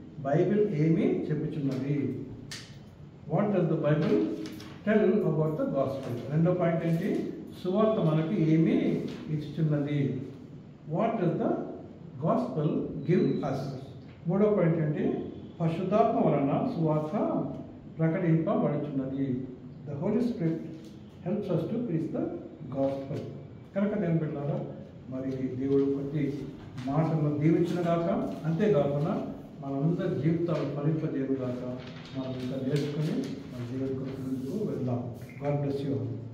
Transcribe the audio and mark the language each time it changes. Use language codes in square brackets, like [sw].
[te] Bible ఏమి చెప్పుచున్నది? [en] What does the Bible tell about the gospel? [te] రెండో పాయింట్ ఏంటి? సువార్త మనకి ఏమి ఇచ్చుచున్నది? [en] What does the gospel give us? [te] మూడో పాయింట్ ఏంటి? పరిశుద్ధాత్మ వలన సువార్త ప్రకటింపబడుచున్నది. [en] The holy spirit helps us to preach the gospel. [te] కనుక నేను పిల్లారా, మరి దేవుడు కొద్ది మాటలను దీవించిన గాక, అంతేకాకుండా మనందరి జీవితాలు ఫలింపజేయను గాక. మనం ఇంకా నేర్చుకుని మన జీవితం వెళ్దాం. [en] God bless you all.